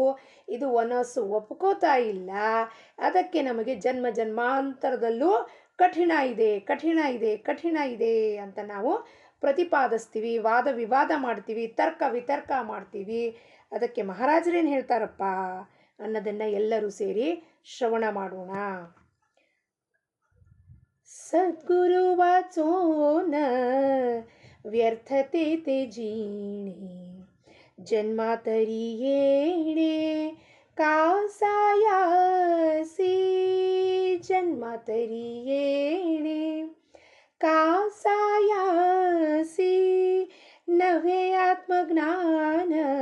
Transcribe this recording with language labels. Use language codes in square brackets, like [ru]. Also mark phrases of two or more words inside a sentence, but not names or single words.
[kn] ಇದು ಮನಸ್ಸು ಒಪ್ಕೋತಾ ಇಲ್ಲ, ಅದಕ್ಕೆ ನಮಗೆ ಜನ್ಮ ಜನ್ಮಾಂತರದಲ್ಲೂ ಕಠಿಣ ಇದೆ, ಕಠಿಣ ಇದೆ, ಕಠಿಣ ಇದೆ ಅಂತ ನಾವು ಪ್ರತಿಪಾದಿಸ್ತೀವಿ, ವಾದ ವಿವಾದ ಮಾಡ್ತೀವಿ, ತರ್ಕ ವಿತರ್ಕ ಮಾಡ್ತೀವಿ. ಅದಕ್ಕೆ ಮಹಾರಾಜರೇನು ಹೇಳ್ತಾರಪ್ಪ ಅನ್ನೋದನ್ನು ಎಲ್ಲರೂ ಸೇರಿ ಶ್ರವಣ ಮಾಡೋಣ. [mr] सद्गुरु वाचो न व्यर्थते ते जीणे, जन्मातरी येणे कासायासी, जन्मातरी येणे कासायासी, नव्हे आत्मज्ञान